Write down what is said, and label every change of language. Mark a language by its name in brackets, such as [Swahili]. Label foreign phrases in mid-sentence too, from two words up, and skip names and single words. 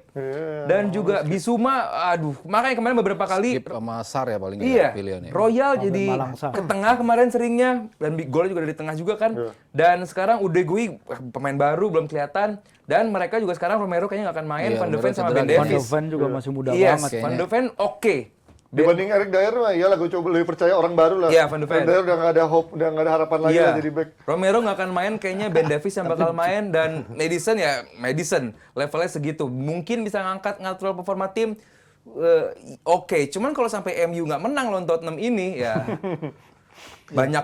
[Indonesian] Iya, Dan juga Bissouma, aduh, makanya kemarin beberapa kali Skip sama Sar ya paling iya, pilihannya. Royal Sampai jadi Malang Sar. ke tengah kemarin seringnya dan [English] big goal [Indonesian] juga dari tengah juga kan. Iya. Dan sekarang Udegui pemain baru belum kelihatan dan mereka juga sekarang Romero kayaknya nggak akan main, Iya, Van de Romero Ven sama cedera Ben dia. Van de Davies. Ven juga masih muda Yes, banget. Van de Ven oke. Dibanding Eric Dyer mah iyalah gue coba lebih percaya orang baru lah. Iya, Van de Ven. Dyer udah nggak ada hope, udah nggak ada harapan lagi lah jadi back. Romero nggak akan main, kayaknya Ben Davies yang bakal main dan Madison levelnya segitu. Mungkin bisa ngatur performa tim. Oke, cuman kalau sampai MU nggak menang lawan Tottenham ini ya banyak